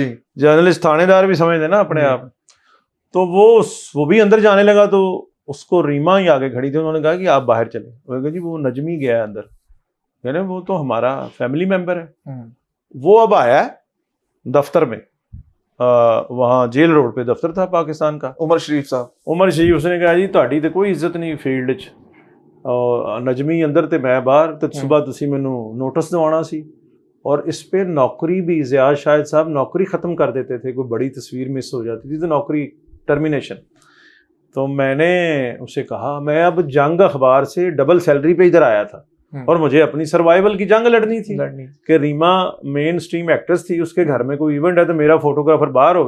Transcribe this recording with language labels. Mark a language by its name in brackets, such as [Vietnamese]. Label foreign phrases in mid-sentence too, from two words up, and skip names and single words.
[Urdu] جرنلسٹ تھانے دار بھی سمجھتے نا اپنے آپ. تو وہ بھی اندر جانے لگا تو اس کو ریما ہی آگے کھڑی تھی. انہوں نے کہا کہ آپ باہر چلیں. وہ کہا جی وہ نجمی گیا ہے اندر. یعنی وہ تو ہمارا [English] family member [Urdu] ہے. وہ اب آیا ہے دفتر میں، وہاں جیل روڈ پہ دفتر تھا پاکستان کا. عمر شریف صاحب، [Punjabi] عمر شریف [Urdu] اس نے کہا جی [Punjabi] تہاڈی تے کوئی عزت نہیں فیلڈ 'ਚ، نجمی اندر تے میں باہر، تے صبح تسی مینوں نوٹس دوانا سی. [Urdu] اور اس پہ نوکری بھی زیاد شاہد صاحب نوکری ختم کر دیتے تھے، کوئی بڑی تصویر مس ہو جاتی تھی تو نوکری ٹرمینیشن. تو میں نے اسے کہا میں اب جنگ اخبار سے [English] double salary [Urdu] پہ ادھر آیا تھا، اور مجھے اپنی سروائیول کی جنگ لڑنی تھی کہ ریما [English] mainstream actress [Urdu] تھی، اس کے گھر میں کوئی ایونٹ ہے تو میرا فوٹوگرافر باہر ہو گئے.